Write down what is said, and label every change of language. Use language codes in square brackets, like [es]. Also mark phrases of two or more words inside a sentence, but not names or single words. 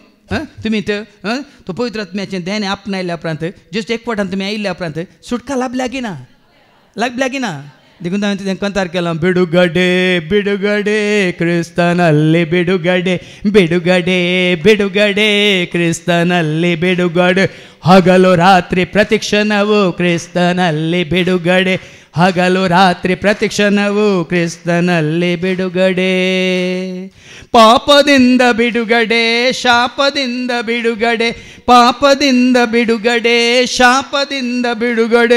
[kok] तुमी तो पवित्रत्म्याचें ध्यान आपणायल्या उपरांत जेजू एकवटान तुमी आयिल्ल्या उपरांत सुटका लाभल्या की ना. देखून हांवें तें कंतार केलां [kn] ಬಿಡುಗಡೆ ಬಿಡುಗಡೆ ಕ್ರಿಸ್ತನಲ್ಲಿ ಬಿಡುಗಡೆ ಬಿಡುಗಡೆ ಬಿಡುಗಡೆ ಕ್ರಿಸ್ತನಲ್ಲಿ ಬಿಡುಗಡೆ ಹಗಲು ರಾತ್ರಿ ಪ್ರತಿಕ್ಷಣವು ಕ್ರಿಸ್ತನಲ್ಲಿ ಬಿಡುಗಡೆ ಹಗಲು ರಾತ್ರಿ ಪ್ರತಿಕ್ಷಣವು ಕ್ರಿಸ್ತನಲ್ಲಿ ಬಿಡುಗಡೆ ಪಾಪದಿಂದ ಬಿಡುಗಡೆ ಶಾಪದಿಂದ ಬಿಡುಗಡೆ ಪಾಪದಿಂದ ಬಿಡುಗಡೆ ಶಾಪದಿಂದ ಬಿಡುಗಡೆ